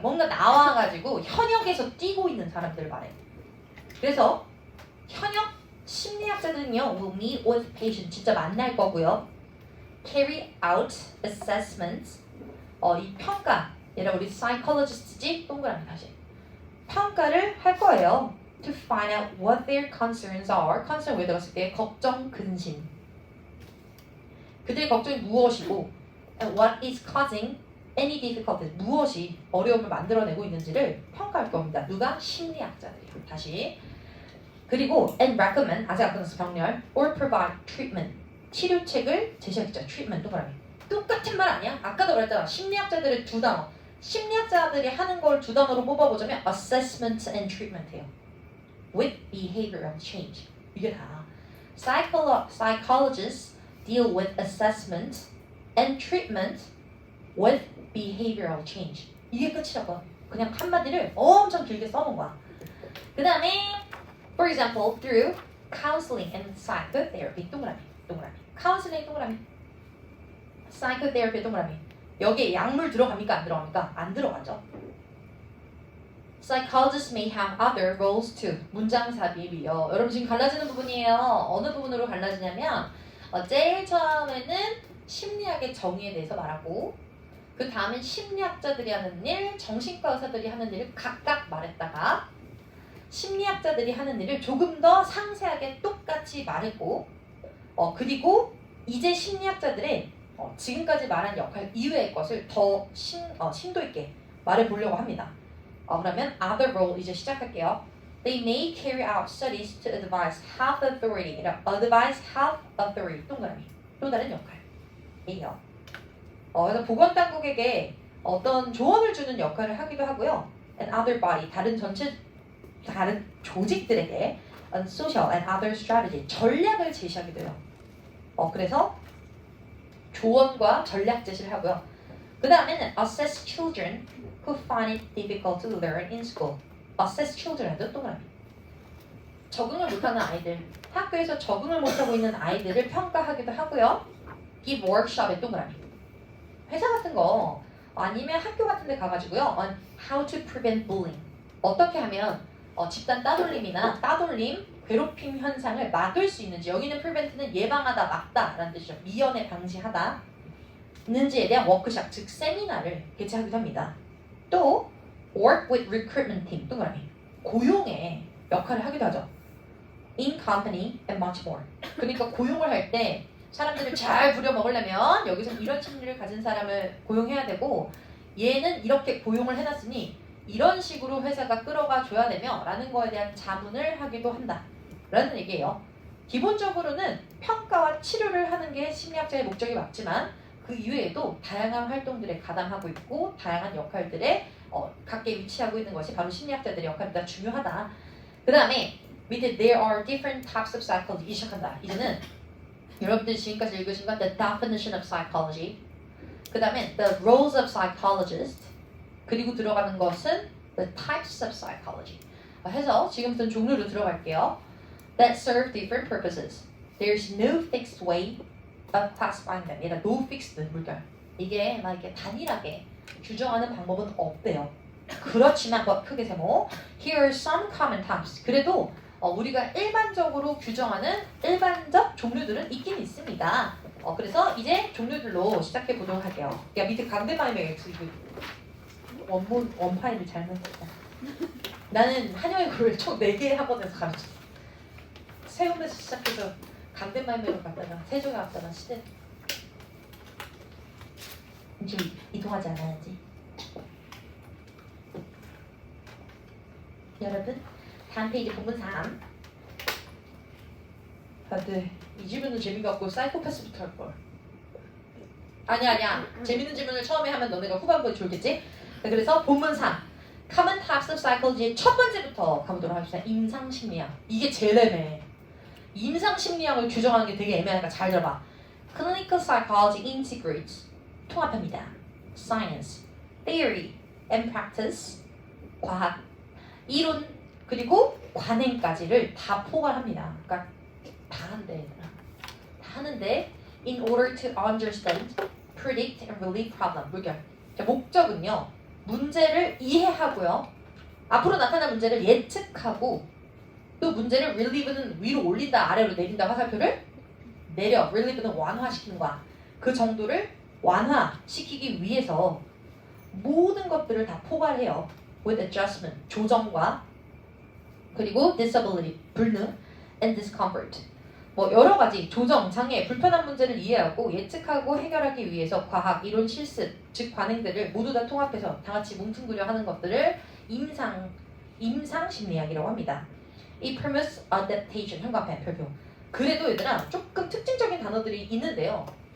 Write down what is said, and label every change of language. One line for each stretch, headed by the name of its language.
Korean: 뭔가 나와가지고 현역에서 뛰고 있는 사람들 말해요. 그래서 현역 심리학자들은요
English: will meet with patient
Korean: 진짜 만날 거고요.
English: carry out assessments
Korean: 이 평가 얘라 우리 psychologist지 동그라미 다시 평가를 할 거예요.
English: To find out what their concerns are.
Korean: concern 왜 들었을 때 걱정, 근심. 그들의 걱정이 무엇이고
English: and what is causing any difficulties.
Korean: 무엇이 어려움을 만들어내고 있는지를 평가할 겁니다. 누가? 심리학자들이요. 다시. 그리고
English: and recommend
Korean: 아직 안 끝났어 병렬
English: or provide treatment.
Korean: 치료책을 제시하겠죠. treatment 동그라미. 똑같은 말 아니야? 아까도 그랬잖아. 심리학자들의 두 단어. 심리학자들이 하는 걸 두 단어로 뽑아보자면
English: assessment and treatment
Korean: 예요.
English: With behavioral change.
Korean: 이게 다.
English: Psychologists deal with assessment and treatment with behavioral change.
Korean: 이게 끝이라고. 그냥 한마디를 엄청 길게 써놓은 거야. 그 다음에
English: for example through counseling and psychotherapy
Korean: 동그라미. counseling 동그라미. psychotherapy 동그라미. 여기에 약물 들어갑니까? 안 들어갑니까? 안 들어가죠.
English: Psychologists may have other roles too.
Korean: 문장 삽입이요. 여러분 지금 갈라지는 부분이에요. 어느 부분으로 갈라지냐면 제일 처음에는 심리학의 정의에 대해서 말하고 그 다음엔 심리학자들이 하는 일, 정신과 의사들이 하는 일을 각각 말했다가 심리학자들이 하는 일을 조금 더 상세하게 똑같이 말했고 그리고 이제 심리학자들의 지금까지 말한 역할 이외의 것을 더 심도 있게 말해보려고 합니다. 그러면 other role 이제 시작할게요.
English: They may carry out studies to advise health authority. advise health authority 동그라미.
Korean: 또 다른 역할이에요. 그래서 보건당국에게 어떤 조언을 주는 역할을 하기도 하고요.
English: And other body
Korean: 다른 조직들에게
English: social and other strategy
Korean: 전략을 제시하기도 해요. 그래서 조언과 전략 제시를 하고요. 그 다음에는
English: assess children who find it difficult to learn in school. assess children
Korean: 도 동그라미. 적응을 못하는 아이들, 학교에서 적응을 못하고 있는 아이들을 평가하기도 하고요.
English: give workshop
Korean: 에 동그라미. 회사 같은 거 아니면 학교 같은 데 가가지고요.
English: on how to prevent bullying.
Korean: 어떻게 하면 집단 따돌림이나 괴롭힘 현상을 막을 수 있는지 여기는 prevent는 예방하다, 막다 라는 뜻이죠. 미연에 방지하다 있는지에 대한 워크숍, 즉 세미나를 개최하기도 합니다.
English: 또 work with recruitment team, 동그라미.
Korean: 고용의 역할을 하기도 하죠.
English: in company and much more.
Korean: 그러니까 고용을 할 때 사람들을 잘 부려먹으려면 여기서 이런 심리를 가진 사람을 고용해야 되고 얘는 이렇게 고용을 해놨으니 이런 식으로 회사가 끌어가 줘야 되며 라는 거에 대한 자문을 하기도 한다 라는 얘기예요. 기본적으로는 평가와 치료를 하는 게 심리학자의 목적이 맞지만 그 이외에도 다양한 활동들에 가담하고 있고 다양한 역할들에 각계 위치하고 있는 것이 바로 심리학자들의 역할보다 중요하다. 그 다음에 밑에
English: there are different types of psychology
Korean: 시작한다. 이제는 여러분들이 지금까지 읽으신 건
English: the definition of psychology,
Korean: 그 다음에
English: the roles of psychologist,
Korean: 그리고 들어가는 것은
English: the types of psychology
Korean: 해서 지금부터는 종류로 들어갈게요.
English: That serve different purposes. There's no fixed way of classifying them.
Korean: 얘가
English: no fixed
Korean: 물결. 이게 막 이렇게 단일하게 규정하는 방법은 없대요. 그렇지만 크게 세모.
English: Here are some common types.
Korean: 그래도 우리가 일반적으로 규정하는 일반적 종류들은 있긴 있습니다. 그래서 이제 종류들로 시작해 보도록 할게요. 야 밑에 강대마이맹 원파일을 잘못 썼다. 나는 한영의 글을 총 4개 학원에서 가르쳤어. 세움에서 시작해서 강대마이맹으로 갔다가 세종에 갔다가 시대 지금 이동하지 않아야지. 여러분 다음 페이지 본문 3. 네. 이 질문은 재미가 없고 사이코패스부터 할걸. 아니야. 재밌는 질문을 처음에 하면 너네가 후반부에 졸겠지? 그래서 본문 3.
English: Common types of psychology
Korean: 의 첫 번째부터 가보도록 합시다. 임상심리학. 이게 제일 애매해. 임상심리학을 규정하는 게 되게 애매하니까 잘 들어봐.
English: Clinical psychology integrates
Korean: 통합합니다.
English: Science, theory, and practice
Korean: 과학, 이론, 그리고 관행까지를 다 포괄합니다. 그러니까 다 하는데
English: in order to understand, predict, and relieve problem.
Korean: 물결. 목적은요. 문제를 이해하고요. 앞으로 나타날 문제를 예측하고 또 문제를 relieve는 위로 올린다, 아래로 내린다 화살표를 내려. relieve는 완화시키는 거야. 그 정도를 완화시키기 위해서 모든 것들을 다 포괄해요.
English: with adjustment,
Korean: 조정과 그리고
English: disability, 불능, and discomfort.
Korean: 뭐 여러 가지 조정, 장애, 불편한 문제를 이해하고 예측하고 해결하기 위해서 과학, 이론, 실습, 즉 관행들을 모두 다 통합해서 다 같이 뭉뚱그려 하는 것들을 임상 심리학이라고 합니다. 이
English: premise adaptation
Korean: 현관펜 별표. 그래도 얘들아 조금 특징적인 단어들이 있는데요.